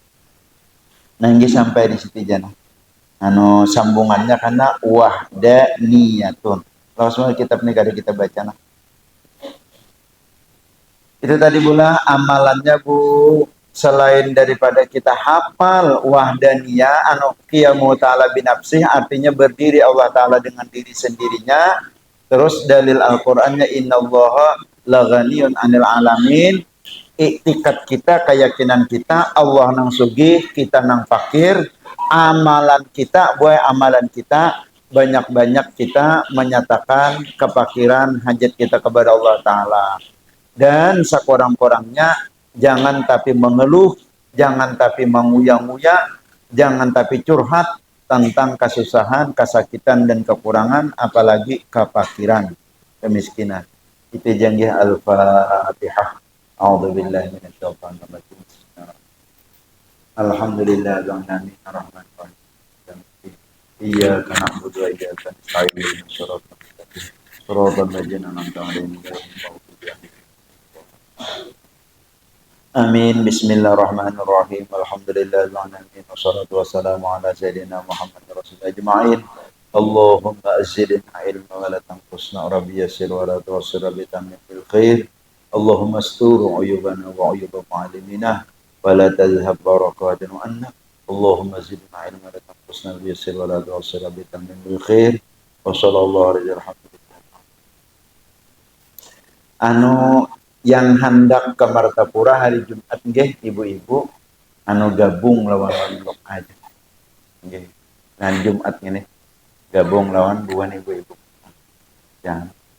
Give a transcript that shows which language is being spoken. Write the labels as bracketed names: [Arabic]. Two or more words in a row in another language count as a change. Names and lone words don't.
[Banjar] Nah ini sampai di situ jana. Sambungannya karena wahdaniyatun. Kalau semua kitab ini kada kita baca nah. Itu tadi pula amalannya Bu, selain daripada kita hafal wahdaniyah [Arabic] قيامه تعالى بنفسه, [Banjar] artinya berdiri Allah Ta'ala dengan diri sendirinya. Terus dalil Al-Qur'annya [Arabic] إن الله لغني عن العالمين. [Banjar] Iktikat kita, keyakinan kita Allah nang sugih, kita nang fakir. Amalan kita banyak-banyak kita menyatakan kefakiran hajat kita kepada Allah Ta'ala. Dan sekurang-kurangnya jangan tapi mengeluh, jangan tapi menguya-nguya, jangan tapi curhat tentang kesusahan, kesakitan dan kekurangan, apalagi kefakiran, kemiskinan. Itu janji Al-Fatihah. [Arabic] أعوذ بالله من الشيطان الرجيم الحمد لله العالمين الرحمن الرحيم. إياك نعبد وإياك نستعين اهدنا الصراط المستقيم. صراط الذين أنعمت عليهم غير المغضوب عليهم. Amin. بسم الله الرحمن الرحيم الحمد لله الرحمن الرحيم والصلاة والسلام على سيدنا محمد رسول الله أجمعين. اللهم زدنا علما ولا تنقصنا ربي يسر ولا تعسر بتمم بالخير. اللهم استر عيوبنا وعيوب معلمينا ولا تذهب بركتنا عنا. اللهم زدنا علما ولا تنقصنا ربي يسر ولا تعسر بتمم بالخير. وصلى الله عليه و [Banjar] yang hendak ke Martapura hari Jumat nggih ibu-ibu gabung lawan aja. Nggih. Nah Jumat ini gabung lawan buan ibu-ibu. Jangan.